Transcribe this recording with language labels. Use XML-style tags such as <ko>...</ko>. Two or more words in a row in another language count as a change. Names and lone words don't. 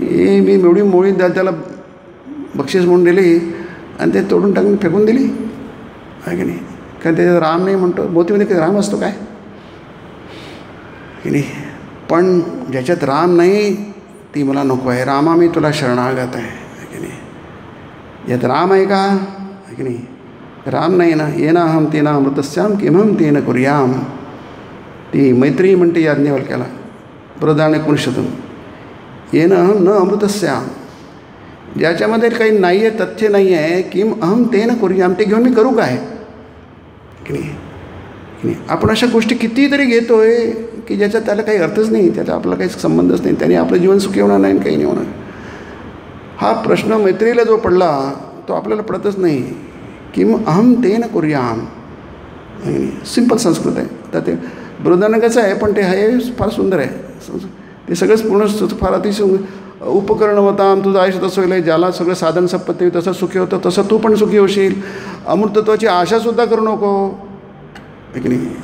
<mr>हे मी एवढी मोळी त्याला बक्षीस म्हणून दिली आणि ते तोडून टाकून फेकून दिली, आहे की नाही. कारण त्याच्यात राम नाही म्हणतो, मोतीमध्ये काही राम असतो काय की नाही. पण ज्याच्यात राम नाही ती मला नको आहे. रामा मी तुला शरणागत आहे की नाही. यात राम आहे का, आहे की नाही. राम नाही ना.</mr> <sa>येना अहम तेना अमृतस्याम किमहम तेन कुर्याम.</sa> <mr>ती मैत्री म्हणते याज्ञवल्क्याला, प्रदान 19.</mr> <sa>येन अहम न अमृतस्याम.</sa> <mr>ज्याच्यामध्ये काही नाही आहे, तथ्य नाही आहे,</mr> <sa>किम अहम तेन कुर्याम,</sa> <mr>ते घेऊन मी करू काय की नाही. की नाही आपण अशा गोष्टी कितीतरी घेतो आहे की ज्याच्यात त्याला काही अर्थच नाही, त्याचा आपला काही संबंधच नाही, त्याने आपलं जीवन सुखी होणार नाही, काही नाही होणार. हा प्रश्न मैत्रीला जो पडला तो आपल्याला पडतच नाही.</mr> <sa>किम अहम तेन कुर्याम,</sa> <mr>सिंपल संस्कृत आहे. तर ते बृहदारण्यकाचं आहे, पण ते आहे फार सुंदर आहे. ते सगळंच पूर्ण फार अतिशय उपकरणवताम, तुझं आयुष्य तसं होईल, ज्याला सगळं साधन संपत्ती होईल तसं सुखी होतं, तसं तू पण सुखी होशील. अमृतत्वाची आशासुद्धा करू नको, आहे की नाही.</mr>